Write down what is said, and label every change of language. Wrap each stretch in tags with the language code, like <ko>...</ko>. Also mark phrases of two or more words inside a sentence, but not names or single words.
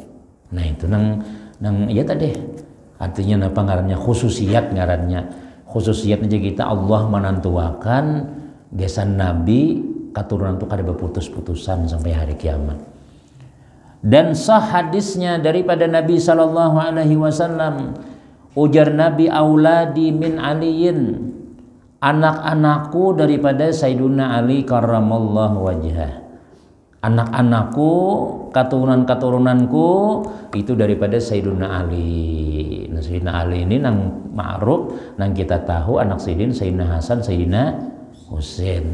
<bjn>Nah itu nang ya tadi artinya apa ngarannya khususiat aja kita Allah menantuakan gesan Nabi keturunan itu kada berputus-putusan sampai hari kiamat. Dan sah hadisnya daripada Nabi</bjn> <ar>صلى الله عليه وسلم</ar> <bjn>ujar Nabi</bjn> <ar>أولادي من علي,</ar> <bjn>anak-anakku daripada Sayyiduna Ali</bjn> <ar>كرم الله وجهه.</ar> <bjn>Anak-anakku, keturunan-keturunanku itu daripada Sayyiduna Ali. Nah, Sayyidina Ali ini nang ma'ruf, nang kita tahu anak Sayyidina Hasan, Sayyidina Husain.</bjn>